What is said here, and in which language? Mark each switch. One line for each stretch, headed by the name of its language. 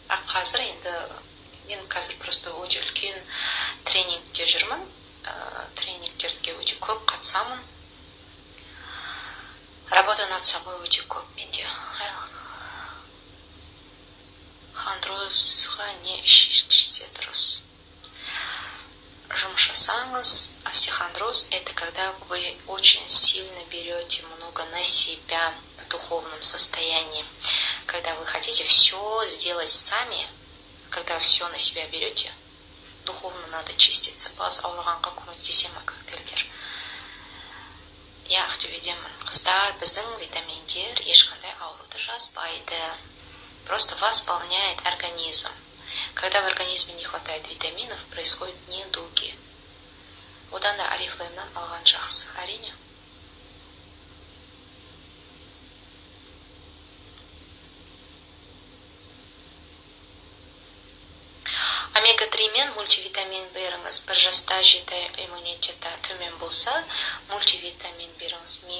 Kazakh: Қазір енді мен қазір просто өте үлкен тренингте жүрмін. Тренингтерге өте көп қатысамын.
Russian: Работа над собой
Kazakh: өте көп менде. Хондрозға не ішсе дұрыс? Жұмыс жасаңыз.
Russian: Остеохондроз – это когда вы очень сильно берете много на себя в духовном состоянии. Когда вы хотите все сделать сами, когда все на себя берете, духовно надо чиститься.
Kazakh: Бас ауырғанға көмектесе ма коктейльдер? Ақтөбедемін. Қыздар, біздің витаминдер ешқандай ауруды жазбайды.
Russian: Просто восполняет организм. Когда в организме не хватает витаминов, происходят недуги.
Kazakh: Одан да Арифлеймнан алған жақсы. Әрине. Омега-3 мен мультивитамин беріңіз. Бір жаста жеті иммунитеті төмен болса, мультивитамин беріңіз.